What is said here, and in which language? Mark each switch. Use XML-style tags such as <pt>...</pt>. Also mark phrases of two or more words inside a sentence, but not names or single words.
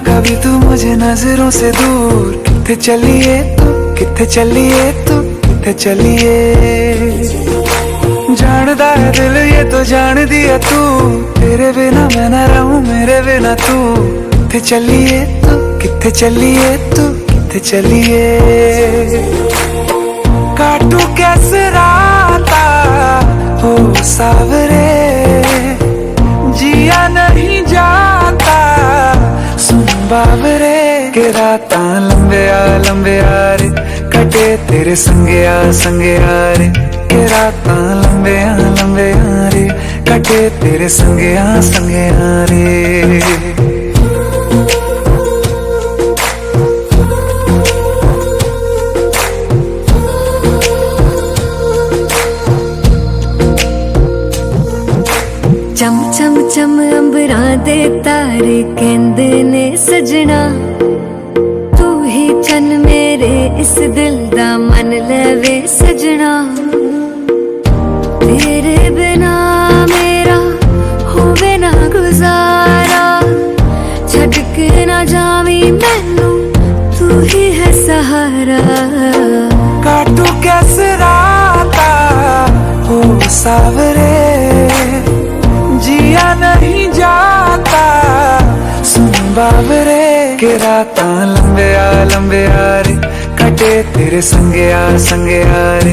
<hi>कभी तू मुझे नजरों से दूर।</hi> <pa>ਕਿੱਥੇ ਚੱਲਿਏ ਤੂੰ, ਕਿੱਥੇ ਚੱਲਿਏ ਤੂੰ, ਕਿੱਥੇ ਚੱਲਿਏ।</pa> <hi>जानदा है दिल ये तो जान दिया तू, तेरे बिना मैं न रहूं मेरे बिना तू।</hi> <pa>ਕਿੱਥੇ ਚੱਲਿਏ ਤੂੰ, ਕਿੱਥੇ ਚੱਲਿਏ ਤੂੰ, ਕਿੱਥੇ ਚੱਲਿਏ।</pa> <hi>काटू कैसे राता हो सावरे, जिया नहीं जाता सुन बाबरे।</hi> <pa>ਕੇ ਰਾਤਾ ਲੰਬੇ ਆ ਰੇ, ਕਟੇ ਤੇਰੇ ਸੰਗੇ ਆ ਰੇ। ਕੇ ਰਾਤਾ ਲੰਬੇ ਆ ਰੇ, ਕਟੇ ਤੇਰੇ ਸੰਗੇ ਆ ਰੇ। ਚਮ ਚਮ ਚਮ ਅੰਬਰਾਂ ਦੇ ਤਾਰੇ ਕਹਿੰਦੇ ਨੇ ਸਜਣਾ, ਤੂੰ ਹੀ ਚੰਨ ਮੇਰੇ ਇਸ ਦਿਲ ਦਾ ਮਨ ਲਵੇ ਸਜਣਾ। ਤੇਰੇ ਬਿਨਾਂ ਮੇਰਾ ਹੋਵੇ ਨਾ ਗੁਜ਼ਾਰਾ, ਛੱਡ ਕੇ ਨਾ ਜਾਵੀਂ ਮੈਨੂੰ ਤੂੰ ਹੀ ਹੈ ਸਹਾਰਾ।</pa> <hi>काटू कैसे राता हो सावरे, जिया नहीं जाता सुन बाबरे।</hi> <pa>ਕੇ ਰਾਤਾ ਲੰਬੇ ਆ ਰੇ, ਕਟੇ ਤੇਰੇ ਸੰਗੇ ਆ ਰੇ।</pa>